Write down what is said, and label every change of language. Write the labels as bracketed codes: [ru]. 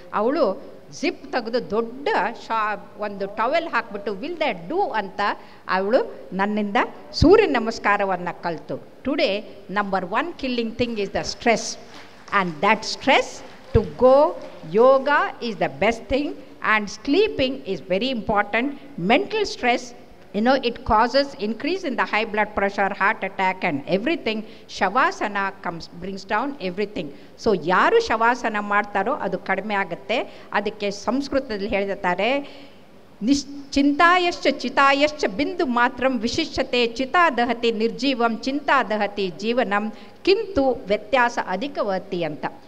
[kn] ಅವಳು ಜಿಪ್ ತೆಗೆದು ದೊಡ್ಡ ಒಂದು ಟವೆಲ್ ಹಾಕ್ಬಿಟ್ಟು [en] will that do [kn] ಅಂತ ಅವಳು ನನ್ನಿಂದ ಸೂರ್ಯ ನಮಸ್ಕಾರವನ್ನು ಕಲಿತು. [en] Today number 1 killing thing is the stress, and that stress to go yoga is the best thing, and sleeping is very important. Mental stress, it causes increase in the high blood pressure, heart attack and everything. Shavasana brings down everything. [kn] So ಯಾರು ಶವಾಸನ ಮಾಡ್ತಾರೋ ಅದು ಕಡಿಮೆ ಆಗುತ್ತೆ. ಅದಕ್ಕೆ ಸಂಸ್ಕೃತದಲ್ಲಿ ಹೇಳ್ತಾರೆ, [sa] ಚಿಂತಾಯಶ್ಚ ಚಿತಾಯಶ್ಚ ಬಿಂದು ಮಾತ್ರಂ ವಿಶಿಷ್ಯತೆ ಚಿತಾ ದಹತಿ ನಿರ್ಜೀವಂ ಚಿಂತಾ ದಹತಿ ಜೀವನಂ [kn] ಕಿಂತು ವ್ಯತ್ಯಾಸ ಅಧಿಕವತಿ ಅಂತ.